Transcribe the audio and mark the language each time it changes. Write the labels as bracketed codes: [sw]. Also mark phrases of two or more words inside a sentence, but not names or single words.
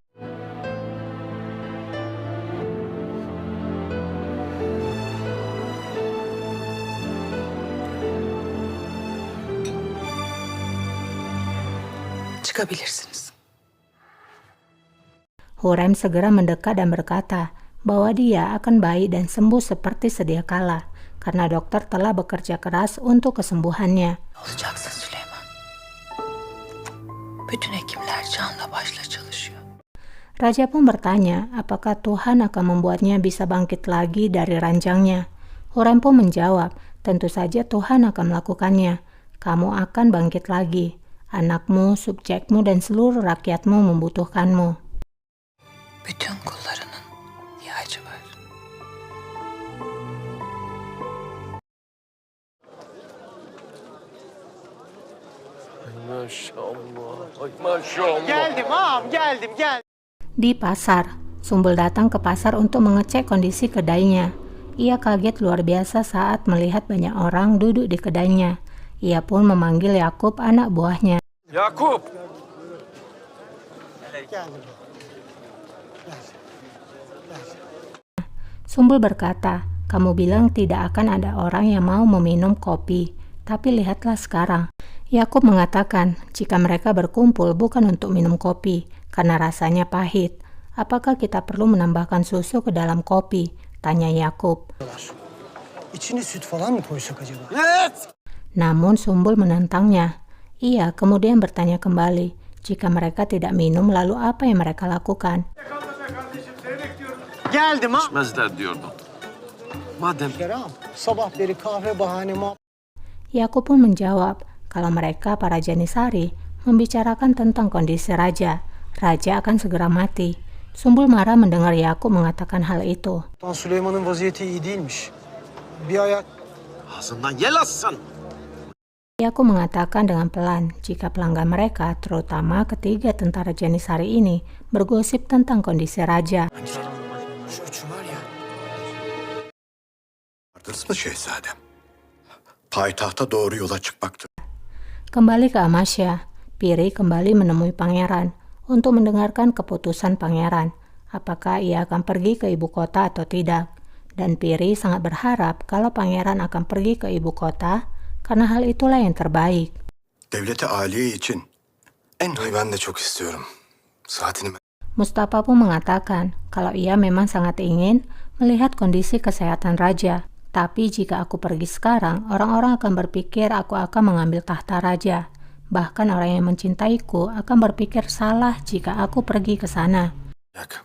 [tr] Çıkabilirsiniz. [id] Hurrem segera mendekat dan berkata bahwa dia akan baik dan sembuh seperti sedia kala, karena dokter telah bekerja keras untuk kesembuhannya. [tr] Olacaksın Süleyman. Bütün hekimler canla başla çalışıyor. [id] Raja pun bertanya apakah Tuhan akan membuatnya bisa bangkit lagi dari ranjangnya. Hurrem pun menjawab, tentu saja Tuhan akan melakukannya. Kamu akan bangkit lagi. Anakmu, subjekmu, dan seluruh rakyatmu membutuhkanmu. [tr] Bütün kullarının ihtiyacı var. Geldim ağam, geldim. [id] Di pasar, Sumbul datang ke pasar untuk mengecek kondisi kedainya. Ia kaget luar biasa saat melihat banyak orang duduk di kedainya. Ia pun memanggil Yakub, anak buahnya. [tr] Yakup! Geldim. [id] Sumbul berkata, kamu bilang tidak akan ada orang yang mau meminum kopi, tapi lihatlah sekarang. Yakub mengatakan, jika mereka berkumpul bukan untuk minum kopi, karena rasanya pahit. Apakah kita perlu menambahkan susu ke dalam kopi? Tanya Yakub. [tr] İçine süt falan mı koysak acaba? [id] Namun Sumbul menantangnya. Ia kemudian bertanya kembali, jika mereka tidak minum lalu apa yang mereka lakukan? [tr] Geldim ağam. İçmezler diyordum. Madem Ağam, sabah beri kahve bahane [id] Yakub pun menjawab, kalau mereka para Janisari membicarakan tentang kondisi raja, raja akan segera mati. Sumbul marah mendengar Yakub mengatakan hal itu. [tr] Sultan Süleyman'ın vaziyeti iyi değilmiş. Bir ayak ağzından yel alsın. [id] Yakub mengatakan dengan pelan jika pelanggan mereka, terutama ketiga tentara Janisari ini, bergosip tentang kondisi raja. [tr] şu üçü var ya. Vardınız mı şehzadem? Payitahta doğru yola çıkmaktır. [id] Kembali ke Amasya, Piri kembali menemui pangeran untuk mendengarkan keputusan pangeran, apakah ia akan pergi ke ibu kota atau tidak. Dan Piri sangat berharap kalau pangeran akan pergi ke ibu kota, karena hal itulah yang terbaik. [tr] Devleti aliye için en Ben de çok istiyorum. Saatini [id] Mustafa pun mengatakan kalau ia memang sangat ingin melihat kondisi kesehatan raja. Tapi jika aku pergi sekarang, orang-orang akan berpikir aku akan mengambil tahta raja. Bahkan orang yang mencintaiku akan berpikir salah jika aku pergi ke sana. [tr] Yak.